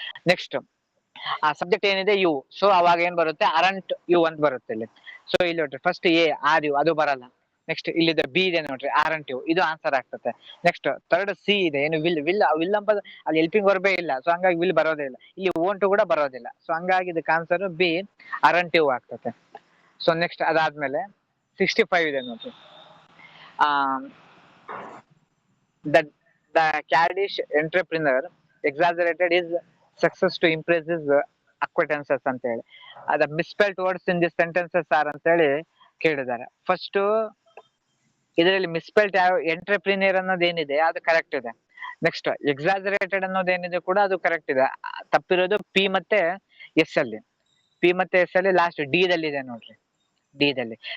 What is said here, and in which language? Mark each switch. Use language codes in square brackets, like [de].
[kn] Next ಆ subject ಏನಿದೆ you, so ಅವಾಗ ಏನ್ ಬರುತ್ತೆ, ಅರಂಟ್ ಯು ಅಂತ ಬರುತ್ತೆ ಇಲ್ಲಿ. ಸೊ ಇಲ್ಲಿ ನೋಡ್ರಿ, ಫಸ್ಟ್ ಎ ಆರ್ ಯು, ಅದು ಬರಲ್ಲ. ನೆಕ್ಸ್ಟ್ ಇಲ್ಲಿದೆ ಬಿ ಇದೆ ನೋಡ್ರಿ, ಆರಂಟ್ ಯು, ಇದು ಆನ್ಸರ್ ಆಗ್ತದೆ. ನೆಕ್ಸ್ಟ್ ಥರ್ಡ್ ಸಿ ಇದೆ, ಏನು ವಿಲ್ ವಿಲ್ ಅಂತ ಅಲ್ಲಿ ಹೆಲ್ಪಿಂಗ್ ವರ್ಬೇ ಇಲ್ಲ, ಸೊ ಹಂಗಾಗಿ ವಿಲ್ ಬರೋದೇ ಇಲ್ಲ. ಇಲ್ಲಿ ಓಂಟು ಕೂಡ ಬರೋದಿಲ್ಲ. ಸೊ ಹಂಗಾಗಿ ಇದಕ್ಕೆ ಆನ್ಸರ್ ಬಿ ಅರಂಟ್ ಯು ಆಗ್ತದೆ. ಸೊ ನೆಕ್ಸ್ಟ್ ಅದಾದ್ಮೇಲೆ 65 ಇದೆ ನೋಡ್ರಿ, [en] the caddish entrepreneur exaggerated his success to impress his acquaintances [kn] ಅಂತ ಹೇಳಿ. [en] ಅದ misspelt words in this sentences are [kn] ಅಂತ ಹೇಳಿ ಕೇಳಿದ್ದಾರೆ. ಫಸ್ಟ್ ಇದರಲ್ಲಿ ಮಿಸ್ಪೆಲ್ಟ್ ಯಾವ, ಎಂಟ್ರಪ್ರಿನಿಯರ್ ಅನ್ನೋದೇನಿದೆ ಅದು ಕರೆಕ್ಟ್ ಇದೆ. ನೆಕ್ಸ್ಟ್ ಎಕ್ಸಾಜರೇಟೆಡ್ ಅನ್ನೋದೇನಿದೆ ಕೂಡ ಅದು ಕರೆಕ್ಟ್ ಇದೆ. ತಪ್ಪಿರೋದು ಪಿ ಮತ್ತೆ ಎಸ್ ಅಲ್ಲಿ, ಪಿ ಮತ್ತೆ ಎಸ್ ಅಲ್ಲಿ ಲಾಸ್ಟ್ ಡಿ ದಲ್ಲಿ ಇದೆ ನೋಡ್ರಿ, ಡಿ ದಲ್ಲಿ.